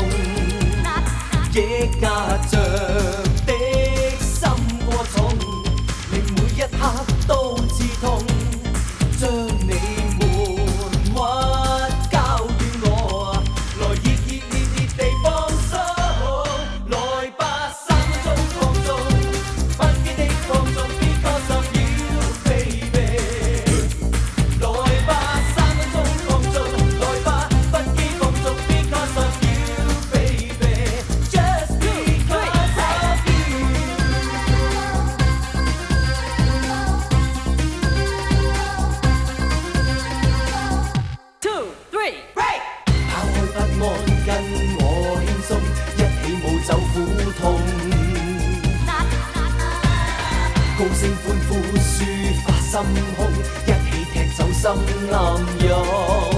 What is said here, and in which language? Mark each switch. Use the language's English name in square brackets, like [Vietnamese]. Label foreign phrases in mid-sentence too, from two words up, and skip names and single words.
[Cantonese] 抑壓着的心過重，令每一刻都刺痛，將你悶屈交予我，來熱熱烈烈地放鬆，來吧3分鐘放縱，不羈的放縱 [English] because of you baby。 [Cantonese] 來吧3分鐘放縱，來吧不羈放縱 [English] because of you baby， just because of you。 Two, three, break! [Cantonese] 拋開不安，跟我輕鬆，一起舞走苦痛，高聲歡呼抒發心胸，一起踢走心暗湧。